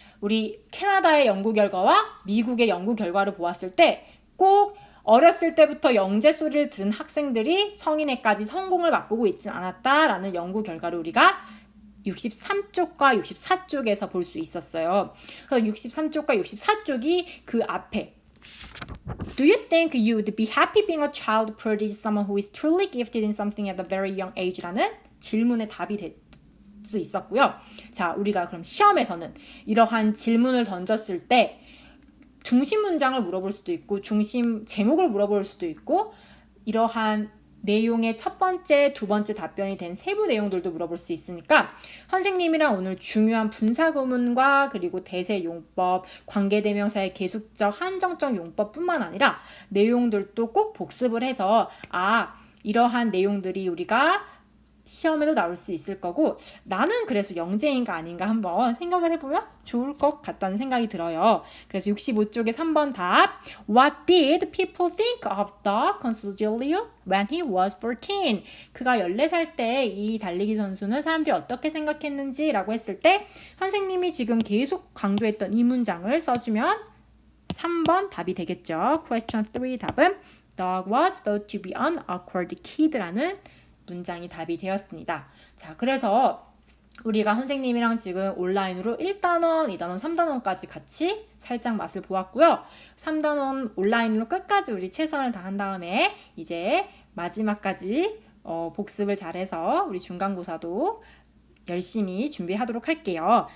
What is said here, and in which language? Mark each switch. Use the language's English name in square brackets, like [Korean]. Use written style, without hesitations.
[Korean] 우리 캐나다의 연구 결과와 미국의 연구 결과를 보았을 때 꼭 어렸을 때부터 영재 소리를 들은 학생들이 성인에까지 성공을 맛보고 있진 않았다라는 연구 결과를 우리가 63쪽과 64쪽에서 볼 수 있었어요. 그래서 63쪽과 64쪽이 그 앞에 [English] Do you think you would be happy being a child prodigy, someone who is truly gifted in something at a very young age? [Korean] 라는 질문의 답이 될 수 있었고요. 자, 우리가 그럼 시험에서는 이러한 질문을 던졌을 때 중심 문장을 물어볼 수도 있고 중심 제목을 물어볼 수도 있고 이러한 내용의 첫 번째, 두 번째 답변이 된 세부 내용들도 물어볼 수 있으니까 선생님이랑 오늘 중요한 분사구문과 그리고 대세 용법, 관계대명사의 계속적, 한정적 용법뿐만 아니라 내용들도 꼭 복습을 해서 이러한 내용들이 우리가 시험에도 나올 수 있을 거고 나는 그래서 영재인가 아닌가 한번 생각을 해보면 좋을 것 같다는 생각이 들어요. 그래서 65쪽에 3번 답 [English] What did people think of Doug Consueglio when he was 14? [Korean] 그가 14살 때 이 달리기 선수는 사람들이 어떻게 생각했는지 라고 했을 때 선생님이 지금 계속 강조했던 이 문장을 써주면 3번 답이 되겠죠. [English] Question 3 답은 Doug was thought to be an awkward kid [Korean] 라는 문장이 답이 되었습니다. 자, 그래서 우리가 선생님이랑 지금 온라인으로 1단원, 2단원, 3단원까지 같이 살짝 맛을 보았고요. 3단원 온라인으로 끝까지 우리 최선을 다한 다음에 이제 마지막까지 복습을 잘해서 우리 중간고사도 열심히 준비하도록 할게요.